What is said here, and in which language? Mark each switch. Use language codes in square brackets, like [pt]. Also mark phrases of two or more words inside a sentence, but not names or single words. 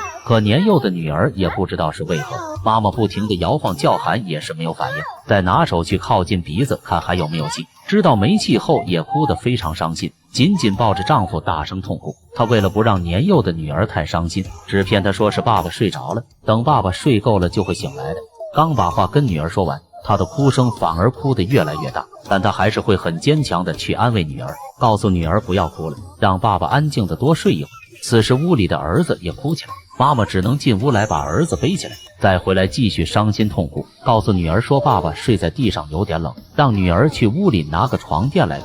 [zh] 可年幼的女兒也不知道是為何，媽媽不停地摇晃叫喊也是沒有反應，再拿手去靠近鼻子看還有沒有气，知道没气後也哭得非常傷心，緊緊抱着丈夫大声痛哭。她为了不让年幼的女兒太傷心，只騙她說是爸爸睡着了，等爸爸睡夠了就会醒來的。剛把話跟女兒說完，她的哭聲反而哭得越來越大，但她還是會很堅強地去安慰女兒，告訴女兒不要哭了，讓爸爸安靜地多睡一會兒。此時屋裡的兒子也哭起來，媽媽只能進屋來把兒子背起来，再回來繼續傷心痛哭，告訴女兒說爸爸睡在地上有點冷，讓女兒去屋裡拿個床墊來蓋。